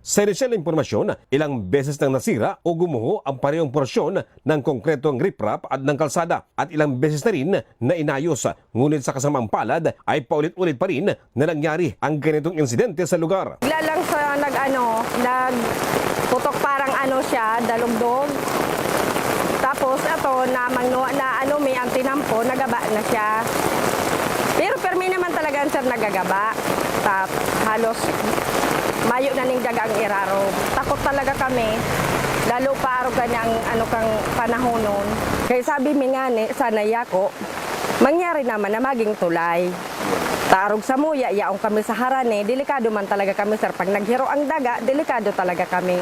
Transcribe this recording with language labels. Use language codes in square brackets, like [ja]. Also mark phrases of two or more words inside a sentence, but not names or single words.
[tl] Sa inisyal na impormasyon, ilang beses nang nasira o gumuho ang parehong porsyon ng konkretong riprap at ng kalsada at ilang beses na rin na inayos. Ngunit sa kasamang palad ay paulit-ulit pa rin na nangyari ang ganitong insidente sa lugar. [bik] Bigla lang sa nagputok parang siya, dalugdog. Tapos may antinampo, nagaba na siya. Pero permi naman talaga sir nagagaba. Halos mayo na ning dagang iraro. Takot talaga kami. Lalo pa araw kanyang kang panahon nun. Kaya sabi mi nga sana yako, mangyari naman na maging tulay. Tarog sa muya, yaong kami sa harane, delikado man talaga kami sir. Pag naghiro ang daga, delikado talaga kami.